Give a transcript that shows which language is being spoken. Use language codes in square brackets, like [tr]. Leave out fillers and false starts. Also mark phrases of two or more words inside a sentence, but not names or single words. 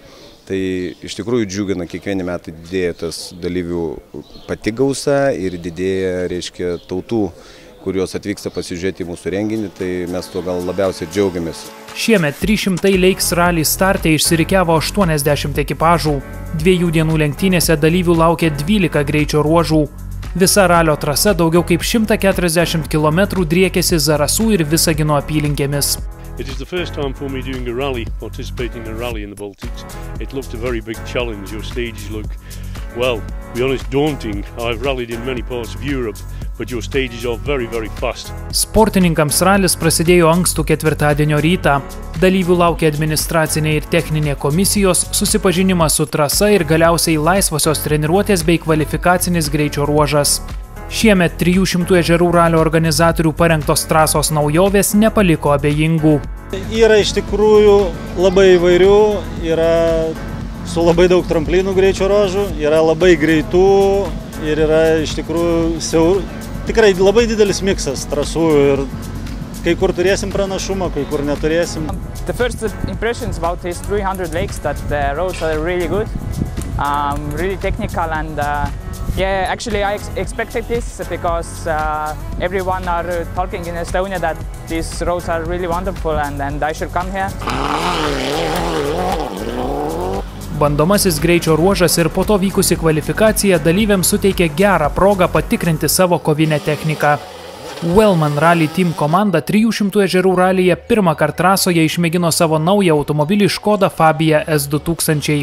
[lt] Tai iš tikrųjų džiugina, kiekvieni metai didėja tas dalyvių pati gausa ir didėja, reiškia, tautų, kurios atvyksta pasižiūrėti į mūsų renginį, tai mes tuo gal labiausiai džiaugiamės. Šiemet 300 Lakes Rally starte išsirikiavo 80 ekipažų. 2 dienų lenktynėse dalyvių laukia 12 greičio ruožų. Visa ralio trasa daugiau kaip 140 km driekėsi Zarasų ir Visagino apylinkėmis. [en] It is the first time for me doing a rally, participating in a rally in the Baltics. It looked a very big challenge. Your stages look, well, to be honest, daunting. I've rallied in many parts of Europe, but your stages are very, very fast. [lt] Sportininkams ralis prasidėjo ankstų ketvirtadienio rytą. Dalyvių laukia administracinė ir techninė komisijos, susipažinimas su trasa ir galiausiai laisvosios treniruotės bei kvalifikacinis greičio ruožas. Šiemet 300 ežerų ralio organizatorių parengtos trasos naujovės nepaliko abejingų. Yra iš tikrųjų labai įvairių, yra su labai daug tramplynų greičio ruožų, yra labai greitų ir yra iš tikrųjų tikrai labai didelis miksas trasų ir kai kur turėsim pranašumą, kai kur neturėsim. [en] The first impressions about these 300 lakes that the roads are really good, really technical and yeah, actually I expected this because everyone are talking in Estonia that these roads are really wonderful and I should come here. [lt] Bandomasis greičio ruožas ir po to vykusi kvalifikacija dalyviams suteikė gerą progą patikrinti savo kovinę techniką. Wellman Rally Team komanda 300 ežerų ralyje pirmą kartą trasoje išmėgino savo naują automobilį Škoda Fabia S2000.